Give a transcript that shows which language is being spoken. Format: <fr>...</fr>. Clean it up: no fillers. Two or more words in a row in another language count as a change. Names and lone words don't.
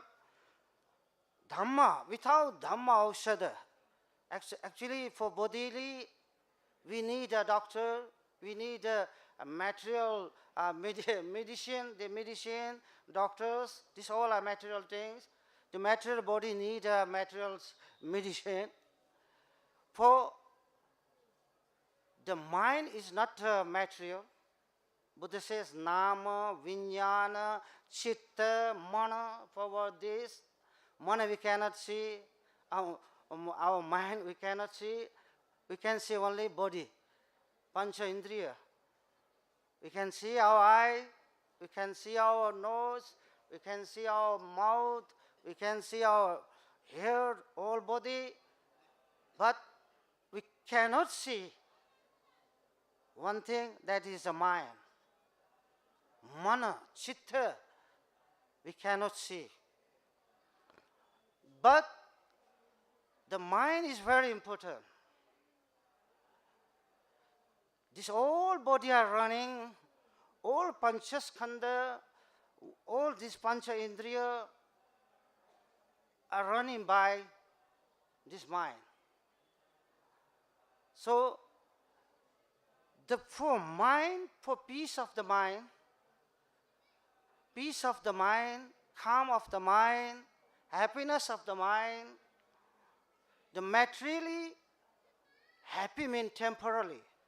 <en>Dhamma, without</en> <pi>Dhamma Aushada,</pi> <en>actually for bodily, we need a doctor, We need a material medicine, the medicine, doctors, these all are material things. The material body need material medicine. For the mind is not material. Buddha says</en> <pi>nama, vijnana, chitta, mana.</pi> <en>For this, mana we cannot see, our mind we cannot see. We can see only body,</en> <pi>pancha indriya.</pi> <en>We can see our eye, we can see our nose, we can see our mouth, we can see our hair, whole body, but we cannot see one thing, that is the mind.</en> <pi>Mana, chitta,</pi> <en>we cannot see. But the mind is very important. This whole body are running, all panchaskandha, all these</en> <pi>pancha indriya</pi> <en>are running by this mind. So, for mind, for peace of the mind, calm of the mind, happiness of the mind, the materially happy means temporarily.</en>